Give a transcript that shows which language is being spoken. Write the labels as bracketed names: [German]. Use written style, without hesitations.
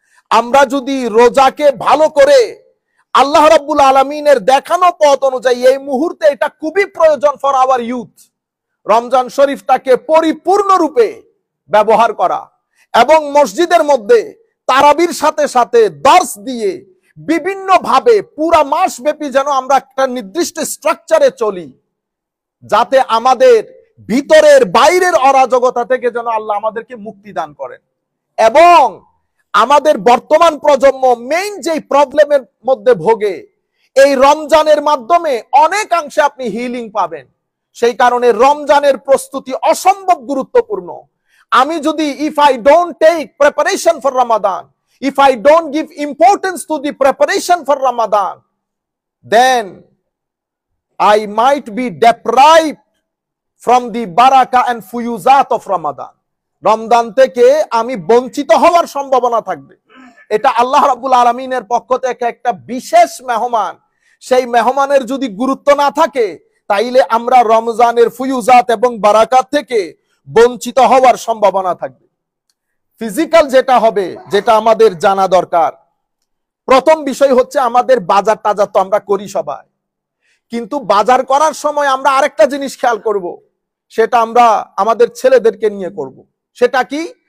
[Bangla] আমরা যদি রোজাকে ভালো করে আল্লাহ রাব্বুল আলামিনের দেখানো পথ অনুযায়ী, এই মুহূর্তে এটা খুবই প্রয়োজন [English] for our youth, [Bangla] রমজান শরীফটাকে পরিপূর্ণরূপে ব্যবহার করা এবং মসজিদের মধ্যে তারাবির সাথে সাথে দর্স দিয়ে বিভিন্ন ভাবে পুরা মাস ব্যাপী যেন আমরা একটা নির্দিষ্ট স্ট্রাকচারে চলি, যাতে আমাদের ভিতরের বাইরের অরাজকতা থেকে যেন আল্লাহ আমাদেরকে মুক্তি দান করেন। এবং আমাদের বর্তমান প্রজন্ম মেইন যে প্রবলেমের মধ্যে ভোগে, এই রমজানের মাধ্যমে অনেকাংশে আপনি হিলিং পাবেন। সেই কারণে রমজানের প্রস্তুতি অসম্ভব গুরুত্বপূর্ণ। আমি যদি [English] if I don't take preparation for Ramadan, if I don't give importance to the preparation for Ramadan, then I might be deprived from the barakah and fuyuzat of Ramadan. [Bangla] Ramzan থেকে আমি বঞ্চিত হওয়ার সম্ভাবনা থাকবে। এটা আল্লাহ রাব্বুল আলামিনের পক্ষ থেকে একটা বিশেষ মেহমান। সেই মেহমানের যদি গুরুত্ব না থাকে, তাইলে আমরা রমজানের ফুয়ুজাত এবং বারাকাত থেকে বঞ্চিত হওয়ার সম্ভাবনা থাকবে। ফিজিক্যাল যেটা হবে, যেটা আমাদের জানা দরকার, প্রথম বিষয় হচ্ছে আমাদের বাজার টাজার তো আমরা করি সবাই, কিন্তু বাজার করার সময় আমরা আরেকটা জিনিস খেয়াল করব, সেটা আমরা আমাদের ছেলেদেরকে নিয়ে করব। সেটা কি?